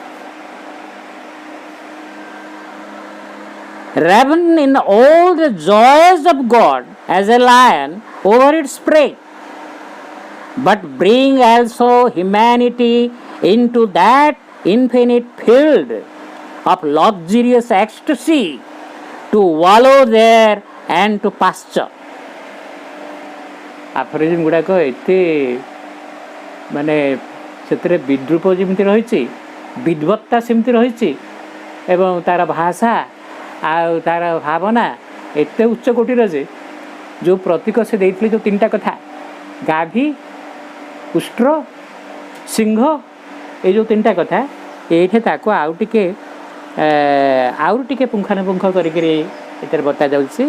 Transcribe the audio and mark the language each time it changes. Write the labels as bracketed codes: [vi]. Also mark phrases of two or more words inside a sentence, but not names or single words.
[en] raven in all the joys of God as a lion over its prey, but bring also humanity into that infinite field of luxurious ecstasy to wallow there and to pasture. [or] ଆଫୋରିଜିମ୍ ଗୁଡ଼ାକ ଏତେ ମାନେ ସେଥିରେ ବିଦ୍ରୂପ ଯେମିତି ରହିଛି, ବିଦ୍ବତ୍ତା ସେମିତି ରହିଛି, ଏବଂ ତା'ର ଭାଷା ଆଉ ତା'ର ଭାବନା ଏତେ ଉଚ୍ଚ କୋଟିର ଯେ ଯେଉଁ ପ୍ରତୀକ ସେ ଦେଇଥିଲେ, ଯେଉଁ ତିନିଟା କଥା ଗାଭୀ, ଉଷ୍ଟ୍ର, ସିଂହ, ଏଇ ଯେଉଁ ତିନିଟା କଥା ଏଇଠି ତାକୁ ଆଉ ଟିକେ ପୁଙ୍ଖାନୁପୁଙ୍ଖ କରିକିରି ଏଥିରେ ବତାଯାଉଛି।